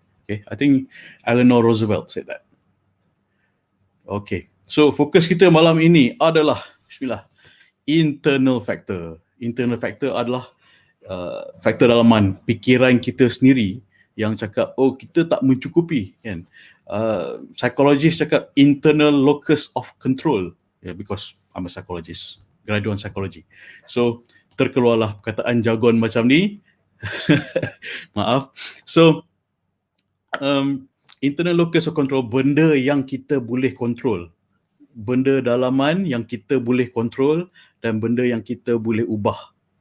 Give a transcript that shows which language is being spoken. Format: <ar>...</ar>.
<en>Okay, I think Eleanor Roosevelt said that.</en> <ms>Okay, so fokus kita malam ini adalah internal factor. Internal factor adalah faktor dalaman fikiran kita sendiri yang cakap, oh kita tak mencukupi, kan?</ms> <en>Psychologist cakap internal locus of control, because I'm a psychologist, graduate psychology.</en> <ms>So terkeluarlah perkataan jargon macam ni. Maaf. So internal locus of control, benda yang kita boleh kontrol, benda dalaman yang kita boleh kontrol, dan benda yang kita boleh ubah.</ms>